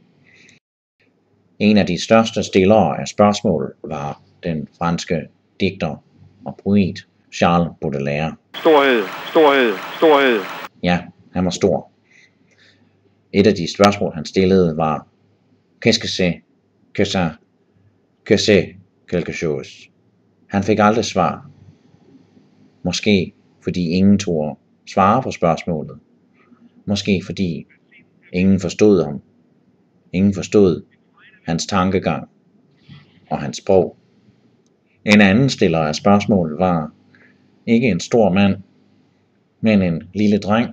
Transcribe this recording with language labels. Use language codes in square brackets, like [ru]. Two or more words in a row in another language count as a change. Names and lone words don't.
[da] En af de største stillere af spørgsmål var den franske digter og poet Charles Baudelaire. Storhed, storhed, storhed. Ja, han var stor. Et af de spørgsmål, han stillede, var [fr] Qu'est-ce que c'est? Que ça? Que c'est quelque chose? [da] Han fik aldrig svar. Måske fordi ingen turde svare på spørgsmålet. Måske fordi ingen forstod ham. Ingen forstod hans tankegang og hans sprog. En anden stiller af spørgsmål var ikke en stor mand, men en lille dreng.